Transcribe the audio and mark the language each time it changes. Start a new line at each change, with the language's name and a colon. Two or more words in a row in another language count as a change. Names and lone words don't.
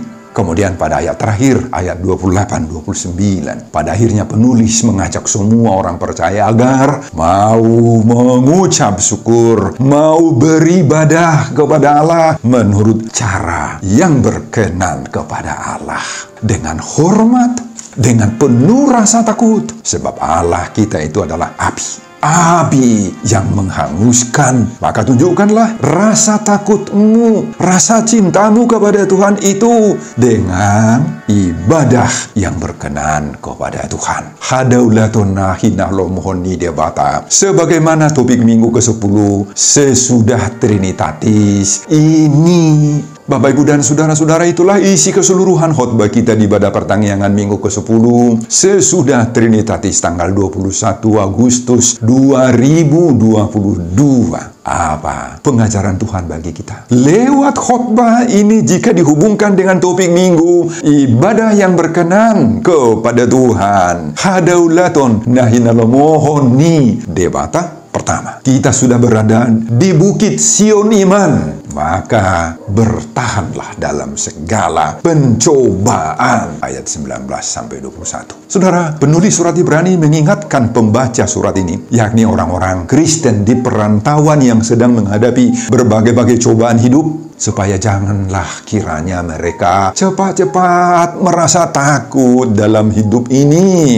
Indonesian: Kemudian pada ayat terakhir, ayat 28-29, pada akhirnya penulis mengajak semua orang percaya agar mau mengucap syukur, mau beribadah kepada Allah menurut cara yang berkenan kepada Allah, dengan hormat, dengan penuh rasa takut, sebab Allah kita itu adalah api yang menghanguskan. Maka tunjukkanlah rasa takutmu, rasa cintamu kepada Tuhan itu dengan ibadah yang berkenan kepada Tuhan.
Batak Toba: Hadaulatuna hinahlo mohoni debata.
Indonesian: Sebagaimana topik minggu ke-10, sesudah Trinitatis ini, Bapak, Ibu, dan Saudara-saudara, itulah isi keseluruhan khotbah kita di ibadah pertanggihan minggu ke-10 sesudah Trinitatis tanggal 21 Agustus 2022. Apa pengajaran Tuhan bagi kita? Lewat khotbah ini, jika dihubungkan dengan topik minggu, ibadah yang berkenan kepada Tuhan,
Batak Toba: hadaulaton nahinalomohoni debata.
Indonesian: Pertama, kita sudah berada di Bukit Sion iman, maka bertahanlah dalam segala pencobaan. Ayat 19-21. Saudara, penulis surat Ibrani mengingatkan pembaca surat ini, yakni orang-orang Kristen di perantauan yang sedang menghadapi berbagai-bagai cobaan hidup, supaya janganlah kiranya mereka cepat-cepat merasa takut dalam hidup ini.